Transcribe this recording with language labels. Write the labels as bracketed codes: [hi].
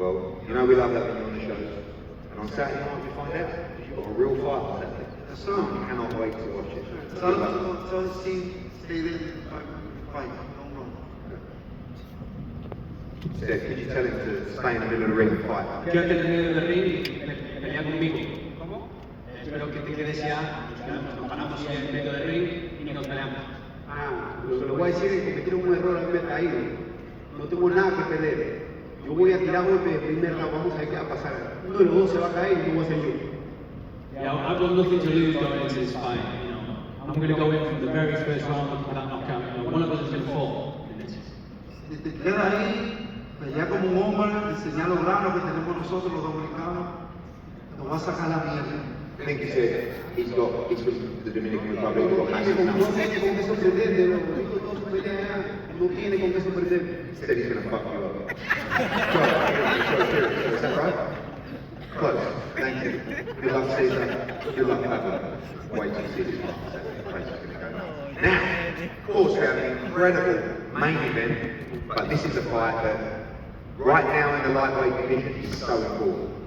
[en] Well, you know we love having you on the show. And on Saturday night we find out that you've got a real fight on Saturday. Yes, sir. You cannot wait to watch it. Tell the team, stay there, fight, don't run. Steph, could you tell him to stay in the middle of the ring and fight? [es] Quédate en el medio del ring y pelea conmigo. ¿Cómo? Espero que te quedes ya, nos paramos en el medio del ring y nos peleamos. Lo que le voy a decir es que cometieron un error al verme caído. No tengo nada que perder. Yo voy a tirar golpe de primer round, vamos a ver qué va a pasar. Uno de los dos se va a caer y no voy a ser yo. [en] Yeah, I've got nothing to lose going into this fight. You know, I'm going to go in from the very first round looking for that knockout. You know, one of us is going to fall in this. [es] Si te quedas ahí, pelear como un hombre, enseñar los granos que tenemos nosotros los dominicanos, te vas a sacar la mierda. [en] I think he said he's from the Dominican Republic, he's got massive [es] No [en] numbers. [es] tiene con qué sorprenderte, no tiene con qué sorprenderte. [en] He said he's going to fuck you up. Is that right? Close. Thank you. Good luck, Caesar. Good luck, Pablo. Wait till you see this one. Great. Now, of course, we have an incredible main event, but this is a fight that, right now in the lightweight division, is so important.